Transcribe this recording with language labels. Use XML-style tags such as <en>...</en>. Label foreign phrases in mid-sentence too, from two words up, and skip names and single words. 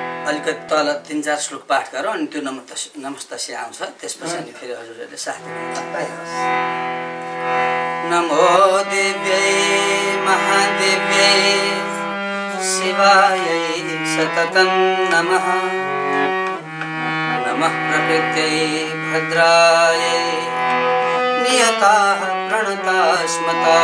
<ne>अलिकति तल 3-4 श्लोक पाठ गरौँ अनि त्यो नमस्तस्य आउँछ त्यसपछि अनि फेरि हजुरहरूले साथ दिनुहुन्छ।</ne> <sa>नमो दिव्यै महादेव्यै शिवायै सततं नमः। नमः प्रकृत्यै भद्रायै नियताः प्रणतास्मता।</sa>